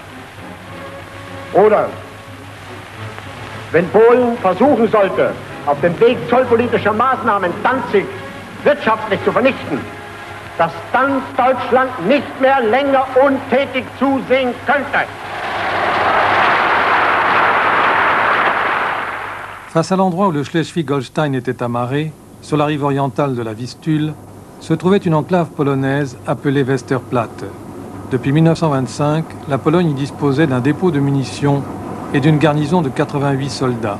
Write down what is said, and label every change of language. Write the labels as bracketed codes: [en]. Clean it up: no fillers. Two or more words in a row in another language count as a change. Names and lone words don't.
[de] Oder wenn Polen versuchen sollte, auf dem Weg zollpolitischer Maßnahmen Danzig wirtschaftlich zu vernichten, dass dann Deutschland nicht mehr länger untätig zusehen könnte. [fr] Face à l'endroit où le Schleswig-Holstein était amarré, sur la rive orientale de la Vistule, se trouvait une enclave polonaise appelée Westerplatte. Depuis 1925, la Pologne y disposait d'un dépôt de munitions et d'une garnison de 88 soldats.